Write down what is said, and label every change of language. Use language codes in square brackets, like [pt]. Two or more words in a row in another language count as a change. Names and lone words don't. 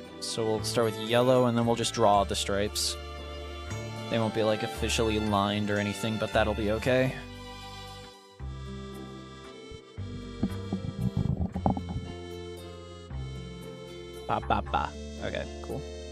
[en] So we'll start with yellow, and then we'll just draw the stripes. They won't be, like, officially lined or anything, but that'll be okay. Ba ba ba. Okay, cool.